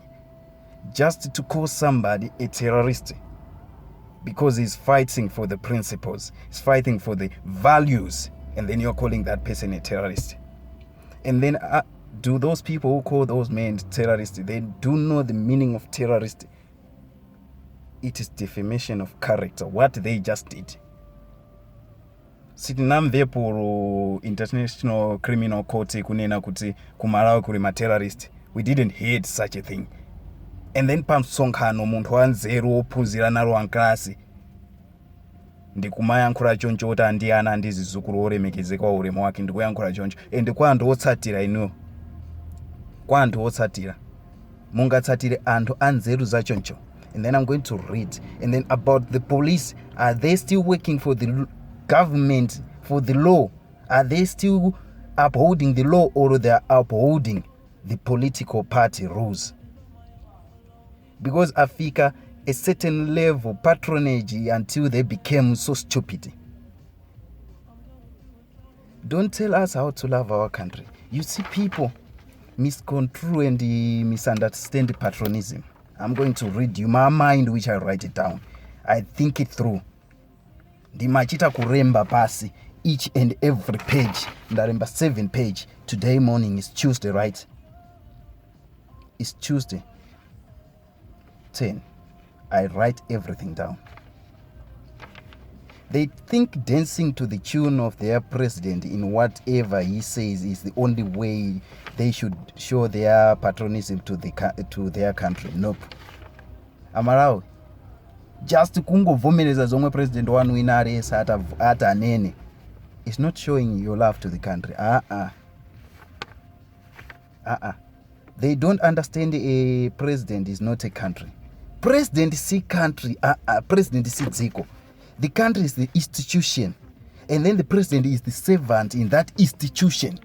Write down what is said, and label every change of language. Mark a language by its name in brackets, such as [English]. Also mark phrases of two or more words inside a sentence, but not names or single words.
[English] Just to call somebody a terrorist because he's fighting for the principles, he's fighting for the values, and then you're calling that person a terrorist. And then do those people who call those men terrorists, they do know the meaning of terrorist? It is defamation of character, what they just did. [Nyanja] Sitinamve poro International Criminal Court kunena kuti kumalawi kuli ma-terrorist. [English] We didn't hear such a thing. And then [Nyanja] pamsonkhano munthu wanzeru wophunzira nalo wanklasi ndikumayankhula choncho kuti andi ana ndi zizukulu olemekezeka wa ulemu wake ndikuyankhula choncho and kwa anthu otsatira inu kwa anthu otsatira mungatsatire anthu anzeru za choncho. [English] And then I'm going to read. And then about the police, are they still working for the government, for the law? Are they still upholding the law, or they are upholding the political party rules? Because Africa a certain level patronage until they became so stupid. Don't tell us how to love our country. You see people misconstrue and misunderstand patronism. I'm going to read you my mind, which I write it down. I think it through. [Nyanja] Ndimachita kuremba pasi [English] each and every page. [Nyanja] Ndaremba 7 page. [English] Today morning is Tuesday, right? It's Tuesday. 10. I write everything down. They think dancing to the tune of their president in whatever he says is the only way they should show their patriotism to their country. [Nyanja] Nope. Amalawi, just kungovomereza zomwe president wanu inaresa ata anene, [English] it's not showing your love to the country. They don't understand a president is not a country. President see country, president see dziko. The country is the institution, and then the president is the servant in that institution.